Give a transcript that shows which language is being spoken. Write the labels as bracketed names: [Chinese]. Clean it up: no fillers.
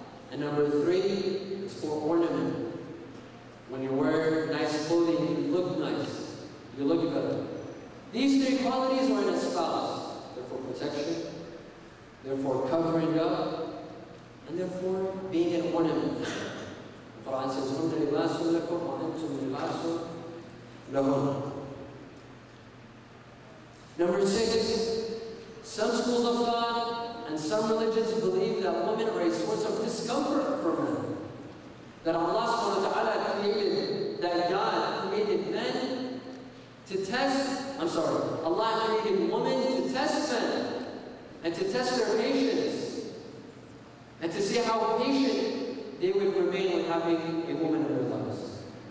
[English] And number three, it's for ornament. When you wear nice clothing, you look nice. You look better. These three qualities are in a spouse. They're for protection, they're for covering up, and they're for being an ornament. The Quran says, [Arabic] هُنَّ لِبَاسٌ لَكُمْ وَأَنْتُمْ لِبَاسٌ لَهُمْ. [English] Number 6, some schools of thought and some religions believe that women are a source of discomfort for men. That Allah subhanahu wa ta'ala created, that God created men to test, Allah created women to test men and to test their patience and to see how patient they would remain with having a woman in their lives.